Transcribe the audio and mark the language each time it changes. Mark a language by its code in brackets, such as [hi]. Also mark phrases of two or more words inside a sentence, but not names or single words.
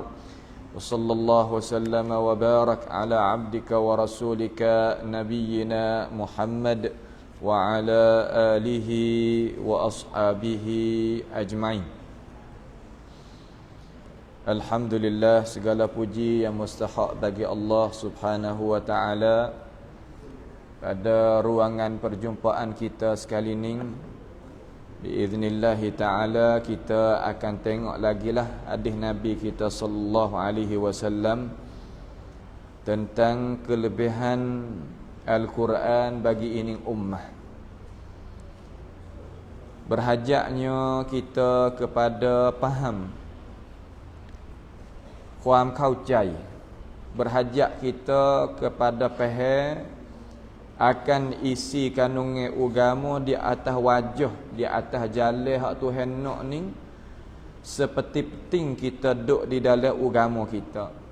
[ar] وصلى الله وسلم وبارك على عبدك ورسولك نبينا محمد وعلى آله وأصحابه أجمعين. [ms] Alhamdulillah, segala puji yang mustahak bagi Allah [ar] سبحانه وتعالى. [ms] Pada ruangan perjumpaan kita sekali ini, [ar] بإذن الله تعالى [ms] kita akan tengok lagi lah hadis Nabi kita [ar] صلى الله عليه وسلم [ms] tentang kelebihan Al-Quran bagi ini ummah. Berhajaknya kita kepada faham, ความเข้าใจ berhajat kita kepada faham akan isi kandungan agama di atas wajah, di atas jalan hak Tuhan nak ni, seperti penting kita duduk di dalam agama kita.